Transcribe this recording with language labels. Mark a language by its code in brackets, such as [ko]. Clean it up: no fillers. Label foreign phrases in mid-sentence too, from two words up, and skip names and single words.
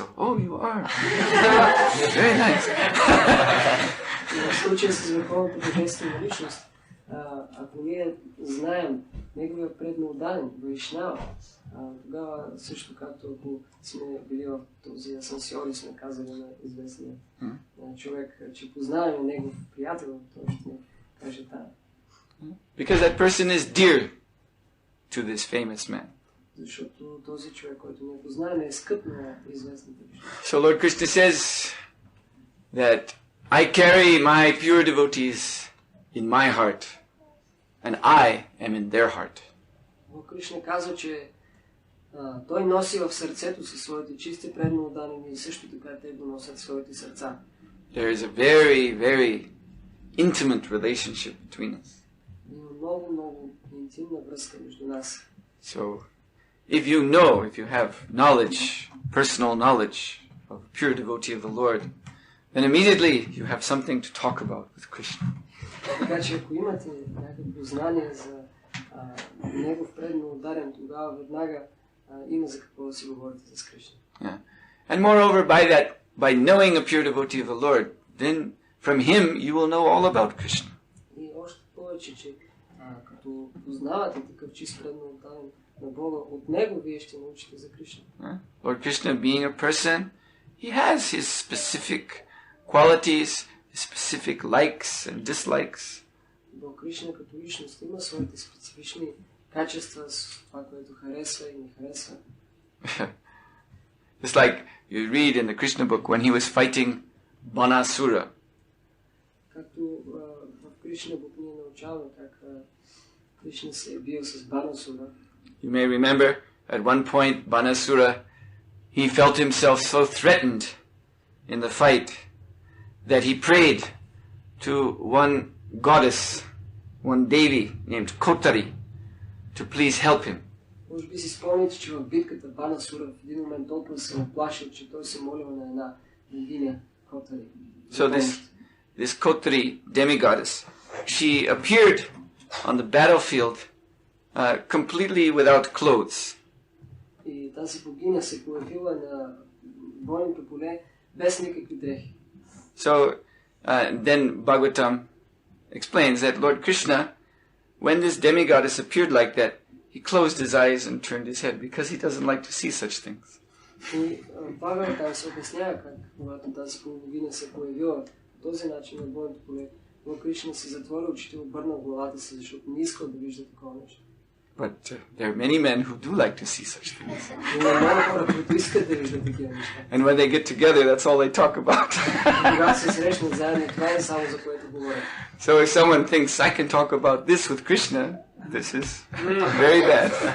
[en] Oh, you are. Very nice. [bg] В случая с върховната божествена личност, ако ние знаем неговия предноотдаден, Вайшнава, тогава също както ако сме били в този асансьор и сме казали на известния човек, че познаваме негов приятел, той ще каже тая. [en] Because that person is dear to this famous man. [bg] Защото този човек, който не познаваме, е скъп на известната личност. [en] So Lord Krishna says that I carry my pure devotees in my heart, and I am in their heart. [bg] Лорд Кришна казва, че той носи в сърцето си своите чисти предноотдадени и също така те го носят в своите сърца. [en] There is a very, very intimate relationship between us. [bg] Има много, много интимна връзка между нас. [en] So, if you have knowledge, personal knowledge of a pure devotee of the Lord, then immediately you have something to talk about with Krishna. [bg] Така че ако имате някакво знание за негов предноотдаден, тогава веднага има за какво да си говорите с Кришна. [en] Yeah. And moreover, by knowing a pure devotee of the Lord, then from him you will know all about Krishna. [bg] И още повече, че като познавате такъв чист предноотдаден на Бога, от него вие ще научите за Кришна. [en] Lord Krishna, being a person, he has his specific qualities, his specific likes and dislikes. [bg] Бог Кришна като личност има своите специфични качества, с това, което харесва и не харесва. [en] It's like you read in the Krishna book when he was fighting Banasura. [bg] Както в Кришна book ние научаваме как Кришна се е бил с Банасура. [en] You may remember at one point Banasura, he felt himself so threatened in the fight that he prayed to one goddess, one Devi named Kotari, to please help him. [bg] Може би си спомните, че в битката Банасура в един момент толкова се оплашил, че той се молил на една богиня Котари. [en] So this Kotari demigoddess, she appeared on the battlefield completely without clothes. [bg] И тази богиня се появила на бойното поле без никакви дрехи. [en] So then Bhagavatam explains that Lord Krishna, when this demigoddess appeared like that, he closed his eyes and turned his head because he doesn't like to see such things. [bg] И Бхагаватам се обяснява как, когато тази богиня се появила по този начин на бойното поле, Лорд Кришна си затвори очите и обърна главата си, защото не искал да вижда такова нещо. [en] But there are many men who do like to see such things. And when they get together, that's all they talk about. So if someone thinks, I can talk about this with Krishna, this is very bad.